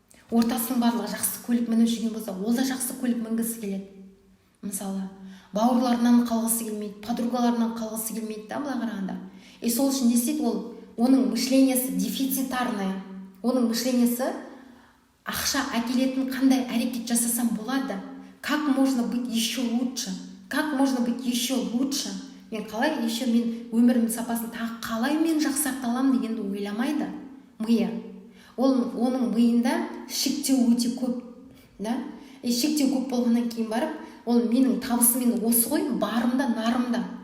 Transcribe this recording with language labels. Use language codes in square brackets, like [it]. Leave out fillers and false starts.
[kk] ортасының барлығы жақсы көлік мініп жүрген болса, ол да жақсы көлік мінгісі келеді. Мысалы, бауырларынан қалғысы келмейді, подругаларынан қалғысы келмейді да, былай қарағанда. Сол үшін не істейді ол? Оның мышлениясы [ru] дефицитарная. [kk] Оның мышлениясы ақша әкелетін қандай әрекет жасасам болады? [ru] Как можно быть еще лучше? Как можно быть еще лучше? [kk] Мен қалай [ru] еще [kk] мен өмірімнің сапасын тағы қалай мен жақсарта аламын дегенді ойламайды миы. Оның миында шектеу өте көп, да? Шектеу көп болғаннан кейін барып, ол менің табысым осы ғой, барымда, нарымда.